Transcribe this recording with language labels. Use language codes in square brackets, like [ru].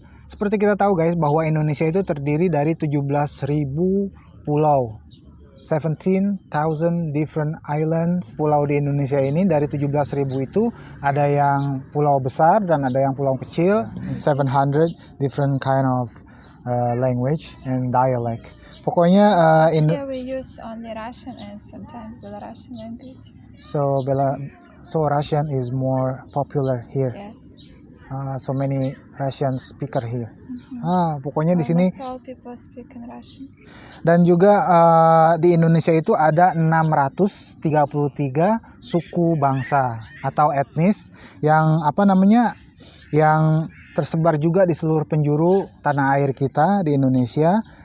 [id] Seperti kita tahu guys bahwa Indonesia itu terdiri dari 17.000 pulau. [en] 17,000 different islands. [id] Pulau di Indonesia ini dari 17.000 itu ada yang pulau besar dan ada yang pulau kecil. [en] 700 different kind of language and dialect. [id] Pokoknya [en] here we use only Russian and sometimes Belarusian language. So Russian is more popular here. Yes. So many Russian speaker here. [id] Pokoknya di sini. [en] All people speak in Russian. [id] Dan juga di Indonesia itu ada 633 suku bangsa atau etnis yang yang tersebar juga di seluruh penjuru tanah air kita di Indonesia.